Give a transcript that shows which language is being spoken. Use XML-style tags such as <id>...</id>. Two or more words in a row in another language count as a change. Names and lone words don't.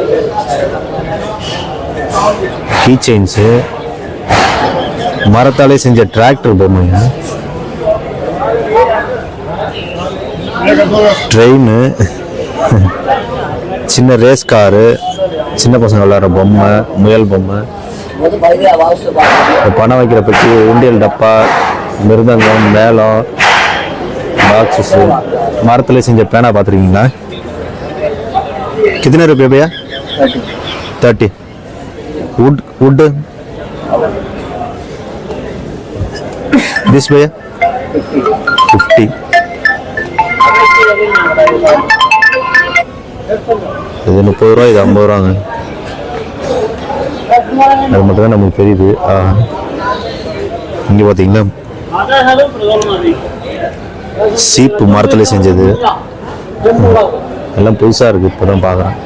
<ta>கீ செயின்ஸு, மரத்தாலே செஞ்ச டிராக்டர் பொம்மைங்க, ட்ரெயின், சின்ன ரேஸ் காரு, சின்ன பசங்க விளையாடுற பொம்மை, முயல் பொம்மை, பணம் வைக்கிற பற்றி உண்டியல் டப்பா, மிருதங்கம், மேளம், பாக்ஸஸ், மரத்துல செஞ்ச பேனா பார்த்துருக்கீங்களா?</ta> <hi>कितने रुपये भैया? 30.</hi> <en>wood this भैया 50.</en> <ta>இது 30 ரூபா, இது 50 ரூபாங்க. அது மட்டும் தான் நமக்கு தெரியுது. இங்கே பார்த்தீங்களா சீப்பு மரத்துல செஞ்சது, எல்லாம் புதுசா இருக்கு, இப்பதான் பாக்குறேன்.</ta>